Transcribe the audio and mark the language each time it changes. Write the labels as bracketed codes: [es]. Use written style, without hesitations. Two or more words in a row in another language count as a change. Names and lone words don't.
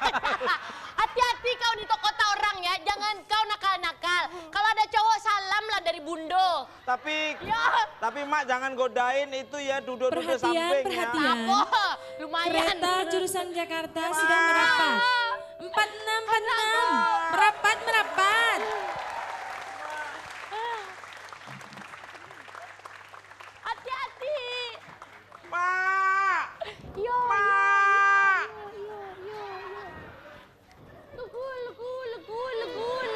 [id] Hati-hati kau di kota orang ya. Jangan kau nakal-nakal. Kalau ada cowok salam lah dari bundo. Tapi Mak jangan godain itu ya, duduk-duduk Perhatian, samping ya. perhatian. Apa? Lumayan. Kereta jurusan Jakarta sudah merapat. 4646. Merapat, merapat. Hati-hati. Mak! Yo, Mak! yo. Legu.